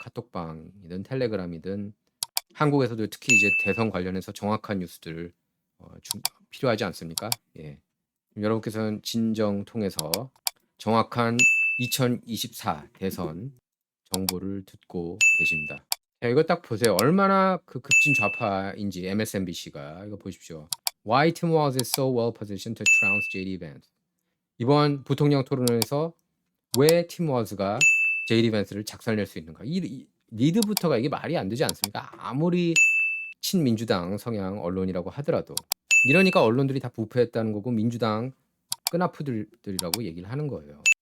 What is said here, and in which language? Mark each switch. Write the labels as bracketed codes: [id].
[ko] 카톡방이든 텔레그램이든 한국에서도 특히 이제 대선 관련해서 정확한 뉴스들 필요하지 않습니까? 예. 여러분께서는 진정 통해서 정확한 2024 대선 정보를 듣고 계십니다. 자, 이거 딱 보세요. 얼마나 급진 좌파인지 MSNBC가 이거 보십시오. [en] Why Tim Walz is so well positioned to trounce JD Vance. [ko] 이번 부통령 토론에서 왜 팀 월즈가 JD 밴스를 작살낼 수 있는가? 이 리드부터가 이게 말이 안 되지 않습니까? 아무리 친민주당 성향 언론이라고 하더라도 이러니까 언론들이 다 부패했다는 거고 민주당 끈아프들이라고 얘기를 하는 거예요.